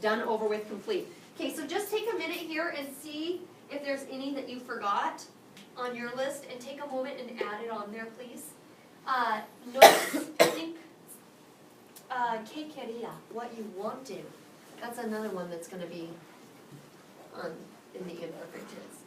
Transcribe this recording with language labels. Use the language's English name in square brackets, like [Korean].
[English] Done, over with, complete. Okay, so just take a minute here and see if there's any that you forgot on your list, and take a moment and add it on there, please. Notice, I think, [Spanish] ¿qué quería? [English] What you wanted. That's another one that's going to be in the imperfect tense.